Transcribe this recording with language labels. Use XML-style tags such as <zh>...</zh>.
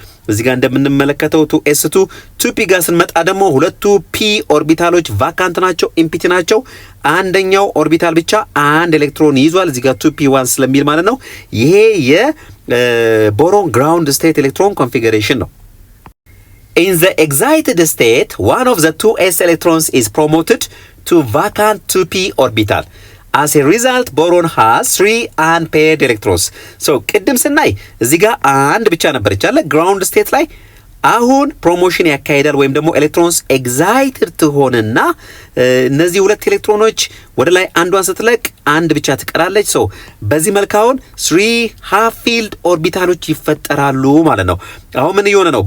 <am>እዚህ ጋር እንደምንመለከተው 2s2 2p ጋር ስንመጣ ደግሞ ሁለቱ p ኦርቢታሎች ቫካንት ናቸው፣ ኢምፒቲ ናቸው። አንደኛው ኦርቢታል ብቻ አንድ ኤሌክትሮን ይዟል እዚህ ጋር 2p1 ስለሚል ማለት ነው። ይሄ የቦሮን ግራውንድ ስቴት ኤሌክትሮን ኮንፊግሬሽን ነው።</am> <en>In the excited state, one of the 2s electrons is promoted to vacant 2p orbital. As a result, boron has 3 unpaired electrons.</en> <am>So ቅድም ስናይ እዚህ ጋር አንድ ብቻ ነበረች አለ ግራውንድ ስቴት ላይ። አሁን ፕሮሞሽን ያካሂዳል ወይም ደግሞ ኤሌክትሮንስ ኤግዛይትድ ትሆንና እነዚህ ሁለት ኤሌክትሮኖች ወደ ላይ አንዷን ስትለቅ አንድ ብቻ ትቀራለች። ሶ በዚህ መልክ አሁን 3 ሃፍ ፊልድ ኦርቢታሎች ይፈጠራሉ ማለት ነው። አሁን ምን እየሆነ ነው?</am>